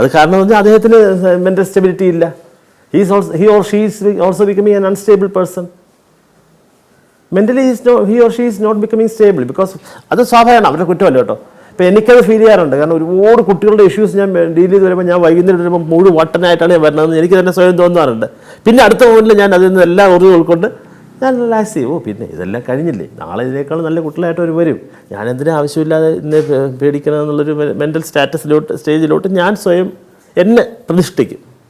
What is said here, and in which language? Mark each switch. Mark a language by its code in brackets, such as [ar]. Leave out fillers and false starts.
[ml] അത് കാരണം എന്ന് വെച്ചാൽ അദ്ദേഹത്തിന് മെൻ്റൽ സ്റ്റെബിലിറ്റി ഇല്ല. [en] he or she is also becoming an unstable person. Mentally he or she is not becoming stable because [ml] അത് സ്വാഭാവികമാണ്, അവരുടെ കുറ്റമല്ല കേട്ടോ. ഇപ്പോൾ എനിക്കത് ഫീൽ ചെയ്യാറുണ്ട്. കാരണം ഒരുപാട് കുട്ടികളുടെ ഇഷ്യൂസ് ഞാൻ ഡീൽ ചെയ്ത് വരുമ്പോൾ ഞാൻ വൈകുന്നേരം വരുമ്പോൾ മുഴുവൻ വട്ടനായിട്ടാണ് ഞാൻ വരുന്നതെന്ന് എനിക്ക് തന്നെ സ്വയം തോന്നാറുണ്ട്. പിന്നെ അടുത്ത മൊമെൻറ്റിൽ ഞാൻ അതിൽ നിന്ന് എല്ലാം ഉൾക്കൊണ്ട് ഞാൻ റിലാക്സ് ചെയ്യും. പിന്നെ ഇതെല്ലാം കഴിഞ്ഞില്ലേ, നാളെ ഇതിനേക്കാൾ നല്ല കുട്ടികളായിട്ട് അവർ വരും, ഞാൻ എന്തിനാ ആവശ്യമില്ലാതെ ഇന്ന് പേടിക്കണമെന്നുള്ളൊരു മെൻ്റൽ സ്റ്റേജിലോട്ട് ഞാൻ സ്വയം എന്നെ പ്രതിഷ്ഠിക്കും.